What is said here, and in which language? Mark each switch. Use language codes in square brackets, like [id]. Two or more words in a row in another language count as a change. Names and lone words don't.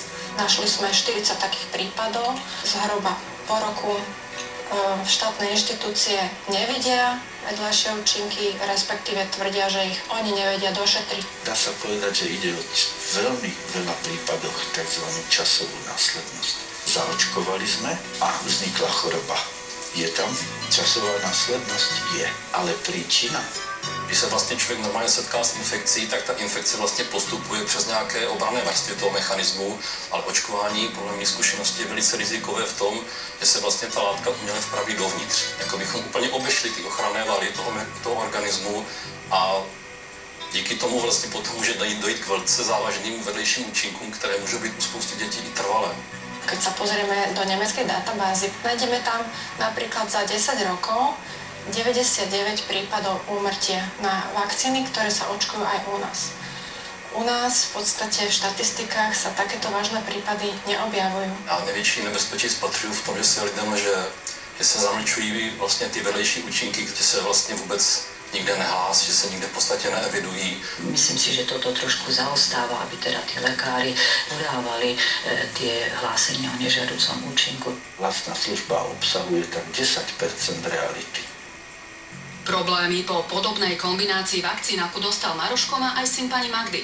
[sk] Našli sme 40 takých prípadov, zhruba po roku v štátnej inštitúcie nevidia vedľajšie účinky, respektíve tvrdia, že ich oni nevedia došetriť. Dá sa povedať, že ide o veľmi veľa prípadoch tzv. Časovú následnosť. Zaočkovali sme a vznikla choroba. Je tam časová následnosť? Je. Ale príčina? [cs] Když se vlastně člověk normálně setká s infekcí, tak ta infekce vlastně postupuje přes nějaké obranné vrstvy toho mechanismu, ale očkování podle mých zkušeností je velice rizikové v tom, že se vlastně ta látka uměle vpraví dovnitř. Jako bychom úplně obešli ty ochranné valy toho organismu a díky tomu vlastně potom může dojít k velice závažným vedlejším účinkům, které můžou být u spousty dětí i trvalé. [sk] Keď sa pozrieme do nemeckej databázy, nájdeme tam napríklad za 10 rokov 99 prípadov úmrtia na vakcíny, ktoré sa očkujú aj u nás. U nás v podstate v štatistikách sa takéto vážne prípady neobjavujú. [cs] A největší nebezpečí spatřuju v tom, že se lidem, že se zamlčují vlastně ty vedlejší účinky, kde se vlastně vůbec nikde nehlásí, že se nikde v podstatě neevidují. [sk] Myslím si, že toto trošku zaostáva, aby teda tí lekári podávali tie hlásenia o nežiaducom účinku. Vlastná služba obsahuje tak 10% reality. Problémy po podobnej kombinácii vakcín, ako dostal Maroško, má aj syn pani Magdy.